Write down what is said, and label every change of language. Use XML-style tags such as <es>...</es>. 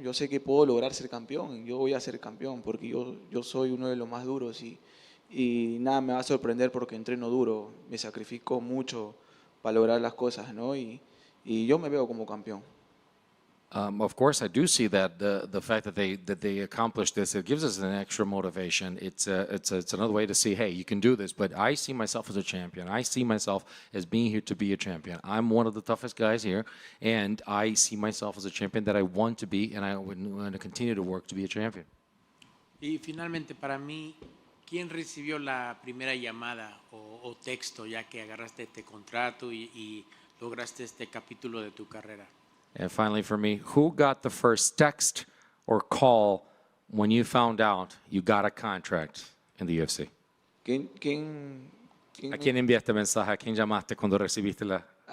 <es>Yo sé que puedo lograr ser campeón, yo voy a ser campeón porque yo soy uno de los más duros y nada me va a sorprender porque entreno duro, me sacrifico mucho para lograr las cosas, ¿no? Y yo me veo como campeón.</es> <en>Of course, I do see that the fact that they accomplished this, it gives us an extra motivation. It's another way to see, hey, you can do this. But I see myself as a champion. I see myself as being here to be a champion. I'm one of the toughest guys here, and I see myself as a champion that I want to be, and I want to continue to work to be a champion.</en> <es>Y finalmente, para mí, ¿quién recibió la primera llamada o texto ya que agarraste este contrato y lograste este capítulo de tu carrera?</es> <en>And finally, for me, who got the first text or call when you found out you got a contract in the UFC?</en> <es>¿Quién ¿Quién- ¿A quién enviaste mensaje? ¿A quién llamaste cuando recibiste la...?</es>